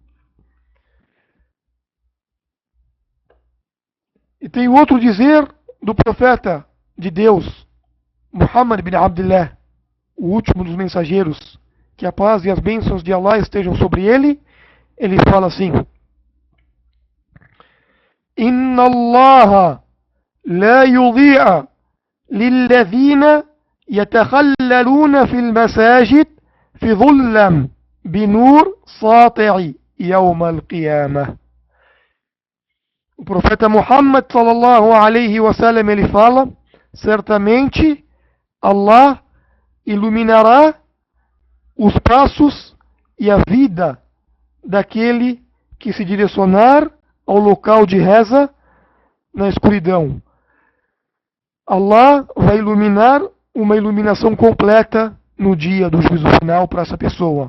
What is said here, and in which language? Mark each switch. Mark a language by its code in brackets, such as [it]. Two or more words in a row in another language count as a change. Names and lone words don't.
[pt] E tem outro dizer do profeta de Deus, Muhammad bin Abdullah, o último dos mensageiros, que a paz e as bênçãos de Allah estejam sobre ele. Ele fala assim: [ar] إن الله ليضيء للذين يتخللون في المساجد في الظلام بنور ساطع يوم القيامة. [pt] O profeta Muhammad [ar] صلى الله عليه وسلم [pt] ele fala: certamente Allah iluminará os passos e a vida daquele que se direcionar ao local de reza na escuridão. Allah vai iluminar uma iluminação completa no dia do juízo final para essa pessoa.